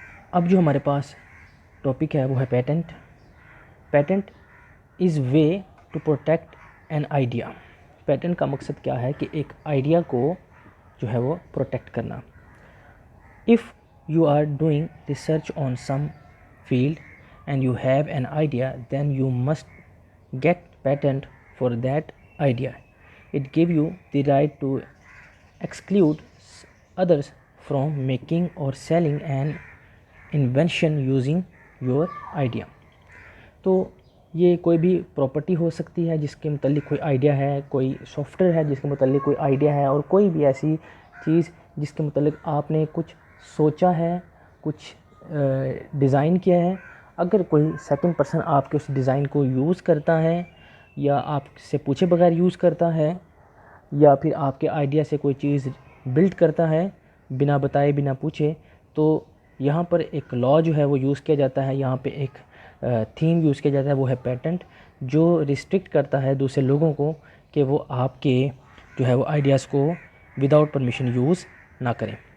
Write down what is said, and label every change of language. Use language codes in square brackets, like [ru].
[ur] اب جو ہمارے پاس ٹاپک ہے وہ ہے patent. [en] Patent is way to protect an idea. [ur] Patent کا مقصد کیا ہے کہ ایک آئیڈیا کو جو ہے وہ پروٹیکٹ کرنا۔ [en] If you are doing research on some field and you have an idea, then you must get patent for that idea. It gives you the right to exclude others from making or selling an invention using your idea. [ur] تو یہ کوئی بھی property ہو سکتی ہے جس کے متعلق کوئی آئیڈیا ہے، کوئی سافٹ ویئر ہے جس کے متعلق کوئی آئیڈیا ہے، اور کوئی بھی ایسی چیز جس کے متعلق آپ نے کچھ سوچا ہے، کچھ ڈیزائن کیا ہے۔ اگر کوئی سیکنڈ پرسن آپ کے اس ڈیزائن کو یوز کرتا ہے یا آپ سے پوچھے بغیر یوز کرتا ہے، یا پھر آپ کے آئیڈیا سے کوئی چیز بلڈ کرتا ہے بنا بتائے بنا پوچھے، تو یہاں پر ایک لا جو ہے وہ یوز کیا جاتا ہے، یہاں پہ ایک تھیم یوز کیا جاتا ہے، وہ ہے پیٹنٹ، جو ریسٹرکٹ کرتا ہے دوسرے لوگوں کو کہ وہ آپ کے جو ہے وہ آئیڈیاز کو وداؤٹ پرمیشن یوز نہ کریں۔